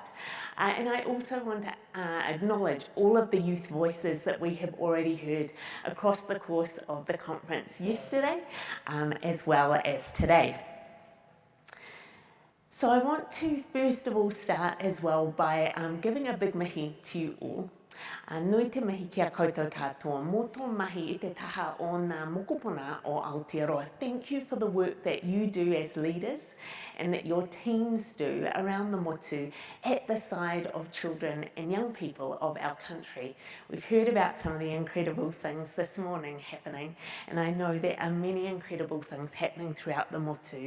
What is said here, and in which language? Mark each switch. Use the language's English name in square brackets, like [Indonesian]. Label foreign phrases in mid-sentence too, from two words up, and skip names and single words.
[English] And I also want to acknowledge all of the youth voices that we have already heard across the course of the conference yesterday, as well as today. So I want to first of all start as well by giving a big mihi to you all. [Māori] Nui te mihi kia koutou katoa, mō tō mahi i te taha o ngā mokopuna o Aotearoa. [English] Thank you for the work that you do as leaders and that your teams do around the motu at the side of children and young people of our country. We've heard about some of the incredible things this morning happening, and I know there are many incredible things happening throughout the motu.